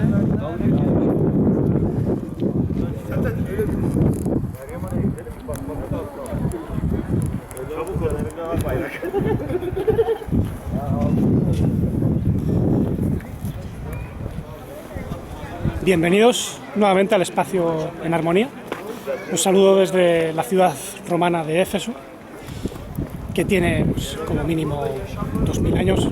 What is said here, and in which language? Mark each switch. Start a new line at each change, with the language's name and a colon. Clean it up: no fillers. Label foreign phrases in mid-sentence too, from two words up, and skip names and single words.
Turkish: Dalga geçiyor. Zaten öyle bir Meryem Hanım'a gidelim bakmamız lazım. Çabuk ol elinde var bayrak.
Spanish: Bienvenidos nuevamente al espacio En Armonía. Os saludo desde la ciudad romana de Éfeso, que tiene pues, como mínimo 2000 años.